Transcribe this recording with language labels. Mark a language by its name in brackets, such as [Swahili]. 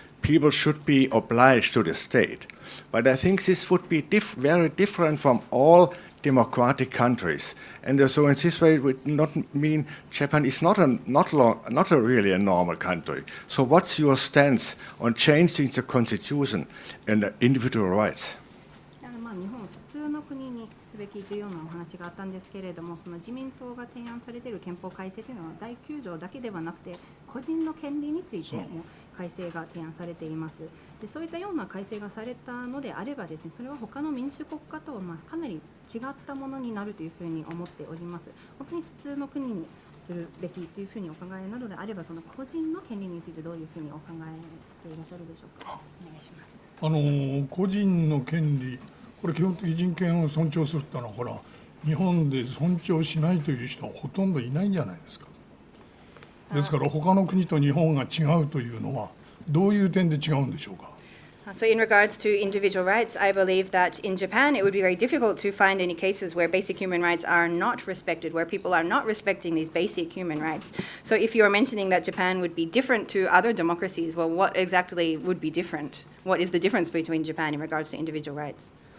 [English] People should be obliged to the state. But I think this would be very different from all democratic countries. And so in this way it would not mean Japan is not really a normal country. So what's your stance on changing the constitution and the individual rights? [Japanese] 日本普通の国にすべきというようなお話があったんですけれども、その自民党が提案されている憲法改正というのは第9条だけではなくて個人の権利についても改正が提案されています。でそういったような改正がされたのであればですね、それは他の民主国家とはかなり違ったものになるというふうに思っております。本当に普通の国にするべきというふうにお考えなのであれば、その個人の権利についてどういうふうにお考えていらっしゃるでしょうか。お願いします。個人の権利、これ基本的人権を尊重するってのは、ほら日本で尊重しないという人はほとんどいないんじゃないですか。ですから他の国と日本が違うというのはどういう点で違うんでしょうか。 [English] So in regards to individual rights, I believe that in Japan it would be very difficult to find any cases where basic human rights are not respected, where people are not respecting these basic human rights. So if you're mentioning that Japan would be different to other democracies, well, what exactly would be different? What is the difference between Japan in regards to individual rights?